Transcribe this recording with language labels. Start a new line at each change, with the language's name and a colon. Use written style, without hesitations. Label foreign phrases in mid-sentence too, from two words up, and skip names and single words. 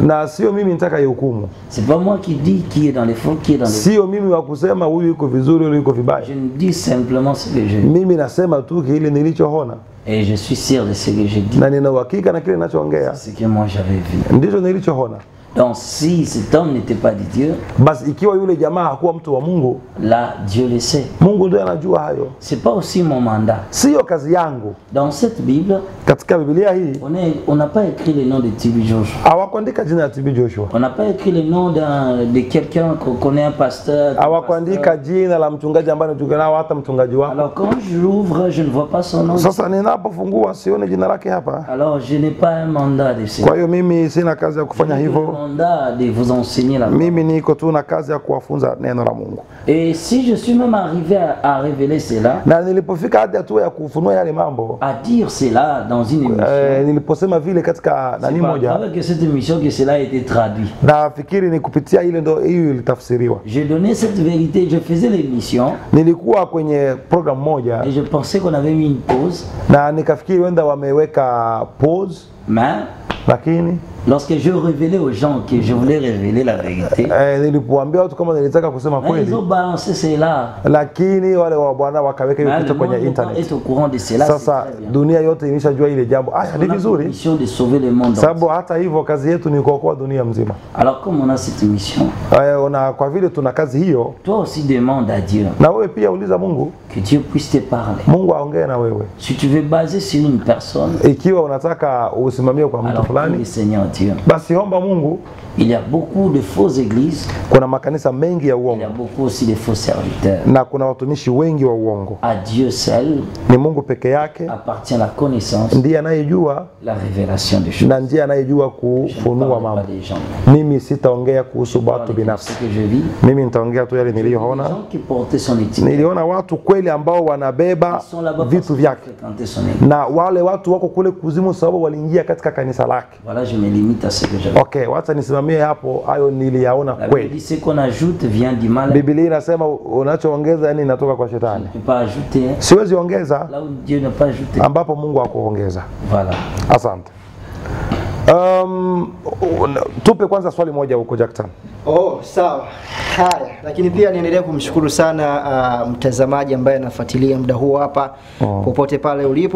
French: C'est pas moi qui dis qui est dans les faux, qui est dans les faux. Je dis simplement ce que je dis. Et je suis sûr de ce que je dis. C'est ce que moi j'avais vu. Donc si cet homme n'était pas de Dieu,
Swahili: basi ikiwa yule jamaa hakuwa mtu wa Mungu,
French: là Dieu le sait.
Swahili: Mungu ndiye anajua hayo.
French: C'est pas aussi mon mandat.
Swahili: Sio kazi yangu.
French: Dans cette Bible,
Swahili: Katika Biblia hii
French: on n'a pas écrit le nom de TB Joshua.
Swahili: hawakuandika jina la TB Joshua.
French: On n'a pas écrit le nom de quelqu'un qu'on connaît, un pasteur.
Swahili: Hawakuandika jina la mchungaji ambaye anachunga nao hata mchungaji wako.
French: Alors quand je l'ouvre, je ne vois pas son nom.
Swahili: Sasa ninapofungua sione jina lake hapa.
French: Alors je n'ai pas un mandat de ça.
Swahili: Kwa hiyo mimi sina kazi ya kufanya
French: J'ai le
Swahili: hivyo.
French: mandat de vous enseigner la parole.
Swahili: Mimi niko tu na kazi ya kuwafunza neno la Mungu.
French: Et si je suis même arrivé à révéler cela,
Swahili: Na nilipofika hadi hatua ya kufunua yale mambo,
French: à dire cela dans une émission,
Swahili: niliposema vile katika
French: c'est
Swahili: nani
French: pas
Swahili: moja,
French: avec cette émission que cela a été traduit.
Swahili: nafikiri ni kupitia ile ndo hiyo ilitafsiriwa.
French: J'ai donné cette vérité, je faisais l'émission
Swahili: Nilikuwa kwenye program moja
French: et je pensais qu'on avait mis une pause,
Swahili: na nikafikiri wenda wameweka pause,
French: mais
Swahili: lakini
French: lorsque je révélais aux gens que je voulais révéler la vérité,
Swahili: nilipoambia watu kama nilitaka kusema
French: mais ils
Swahili: kweli,
French: ont balancé cela.
Swahili: lakini wale wa bwana wakaweka hiyo
French: Mais
Swahili: kitu
French: le
Swahili: kwenye
French: monde
Swahili: internet.
French: est au courant de cela.
Swahili: Sasa
French: C'est très bien.
Swahili: dunia yote imeshajua ile jambo. Aya, ni
French: On a pour
Swahili: vizuri
French: mission de sauver le monde.
Swahili: sababu hata hivyo kazi yetu ni kuokoa dunia mzima.
French: Alors comme on a cette mission,
Swahili: Na kwa vile tuna kazi hiyo,
French: toi aussi demande à Dieu
Swahili: na wewe pia uliza Mungu,
French: que Dieu puisse te parler.
Swahili: Mungu aongee na wewe.
French: Si tu veux baser sur une personne,
Swahili: Ikiwa unataka usimamie kwa mtu
French: alors prie le
Swahili: fulani,
French: Seigneur Dieu.
Swahili: basi omba Mungu.
French: Il y a beaucoup de fausses églises,
Swahili: Kuna makanisa mengi ya
French: il y a
Swahili: uongo
French: beaucoup aussi de faux serviteurs.
Swahili: na kuna watumishi wengi wa uongo.
French: À Dieu seul
Swahili: Ni Mungu peke yake
French: appartient la connaissance,
Swahili: ndiye anayejua
French: la révélation des choses.
Swahili: na ndiye anayejua
French: Je ne
Swahili: kufunua
French: parle pas
Swahili: mambo.
French: des gens.
Swahili: Mimi sitaongea kuhusu
French: Je
Swahili: watu
French: parle de ce
Swahili: binafsi,
French: que je vis.
Swahili: mimi nitaongea tu yale
French: Les
Swahili: niliyoona.
French: gens qui portaient son étiquette,
Swahili: Niliona watu kweli ambao wanabeba
French: ils sont là-bas parce
Swahili: vitu
French: qu'ils
Swahili: vyake,
French: fréquentaient son église.
Swahili: na wale watu wako kule kuzimu sababu waliingia katika kanisa lake.
French: Voilà, je me limite à ce que j'avais.
Swahili: Okay, wacha nisimamie hapo, hayo niliyaona
French: La Bible
Swahili: kweli.
French: dit ce qu'on ajoute vient du mal.
Swahili: Biblia inasema unachoongeza yani inatoka kwa
French: Je ne
Swahili: shetani.
French: peux pas ajouter hein,
Swahili: Siwezi ongeza
French: là où Dieu n'a pas ajouté.
Swahili: ambapo Mungu hakuongeza.
French: Voilà.
Swahili: Asante. Tupe kwanza swali moja huko Jackson. Oh, sawa. Haya, lakini pia niendelee kumshukuru sana mtazamaji ambaye anafuatilia muda huu hapa popote pale ulipo.